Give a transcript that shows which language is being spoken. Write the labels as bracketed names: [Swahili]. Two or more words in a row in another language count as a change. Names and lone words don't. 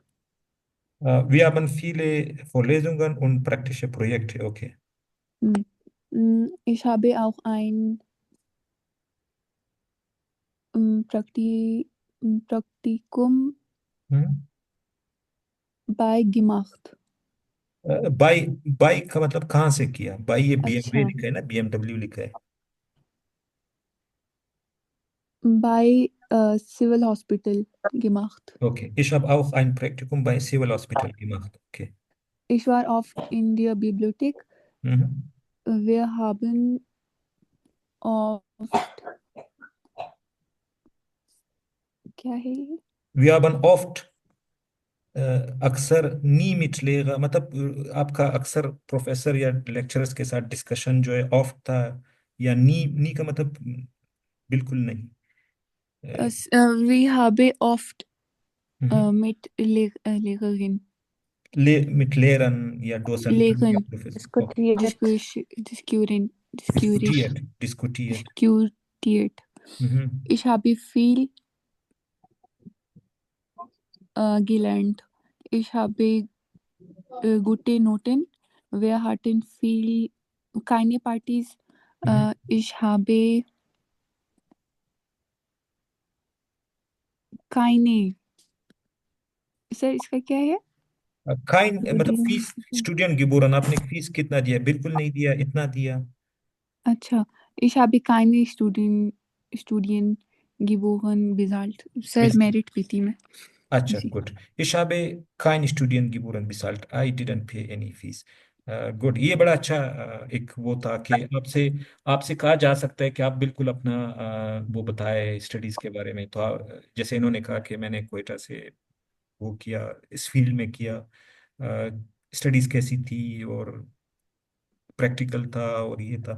[German] Wir haben viele Vorlesungen und praktische Projekte. Okay. Ich habe auch ein Praktikum Mhm. bei gemacht. [Hindi] बाई का मतलब कहाँ से किया? बाई ये BMW अच्छा, लिखा है ना, BMW लिखा है. [German] bei Civil Hospital gemacht. Okay. Ich habe auch ein Praktikum bei Civil Hospital gemacht. Okay. Ich war oft in der Bibliothek. Mhm. Wir haben oft, [Hindi] क्या है ये? [German] Wir haben oft [Hindi] अक्सर नी [German] mit Lehrer, [Hindi] मतलब आपका अक्सर प्रोफेसर या लेक्चरर्स के साथ डिस्कशन जो है ऑफ था, या नी का मतलब बिल्कुल नहीं. [German] Wir haben oft Mhm. mit Lehrerin mit Lehrern या Dozenten या Lehrerin Professor. Okay. Diskutiert. diskutiert. Mhm. Ich habe viel gelernt. Ich habe gute Noten. Wir hatten keine Partys. Mhm. Ich habe keine. [Hindi] सर इसका क्या है? Kein, मतलब [German] Studium. [Hindi] फीस, स्टूडेंट गिबोरन, आपने फीस कितना दिया? बिल्कुल नहीं दिया, इतना दिया. अच्छा, [German] ich habe keine Studien geboren bezahlt. [Hindi] सर Best. मेरिट पे थी मैं. अच्छा, गुड. [German] Ich habe kein Studiengebühren bezahlt. [English] I didn't pay any fees. गुड. [Hindi] ये बड़ा अच्छा एक वो था कि आपसे आपसे कहा जा सकता है कि आप बिल्कुल अपना वो बताए स्टडीज के बारे में. तो जैसे इन्होंने कहा कि मैंने क्वेटा से वो किया, इस फील्ड में किया, स्टडीज कैसी थी और प्रैक्टिकल था और ये था.